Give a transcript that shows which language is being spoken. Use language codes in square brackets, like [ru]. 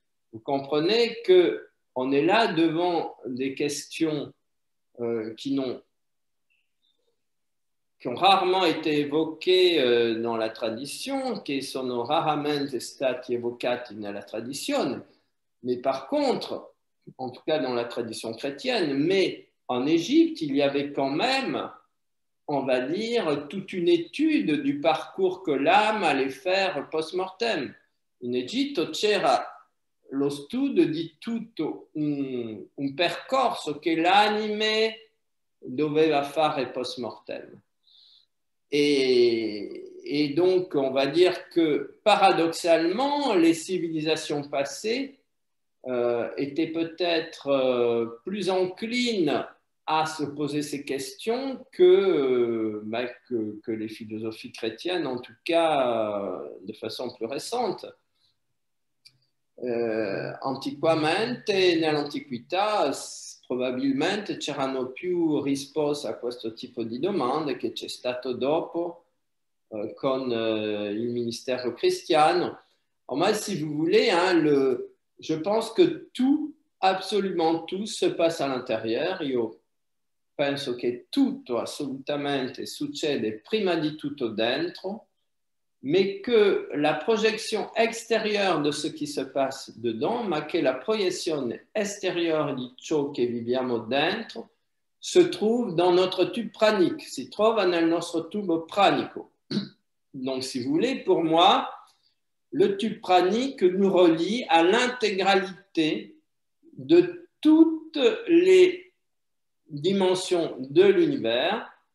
[fr] Vous comprenez qu'on est là devant des questions qui ont rarement été évoquées dans la tradition, [it] che sono raramente stati evocati nella tradizione, [fr] mais par contre, en tout cas dans la tradition chrétienne, mais en Égypte, il y avait quand même, on va dire, toute une étude du parcours que l'âme allait faire post-mortem. [it] In Egitto c'era lo studio di tutto un percorso che l'anime doveva fare post-mortem. [fr] Et donc, on va dire que paradoxalement, les civilisations passées étaient peut-être plus enclines à se poser ces questions que les philosophies chrétiennes, en tout cas de façon plus récente. [it] Antiquamente, nell'antichità, probabilmente c'erano più risposte a questo tipo di domande che c'è stato dopo con il ministère cristiano. [fr] Moi, si vous voulez, je pense que tout, absolument tout, se passe à l'intérieur. [it] Io penso che tutto assolutamente succede prima di tutto dentro, [fr] mais que la projection extérieure de ce qui se passe dedans, [it] ma che la proiezione extérieure di ciò che viviamo dentro, [fr] se trouve dans notre tube pranique, [it] si trova nel nostro tubo pranico. [fr] Donc, si vous voulez, pour moi, le tube pranique nous relie à l'intégralité de toutes les dimensions de l'univers.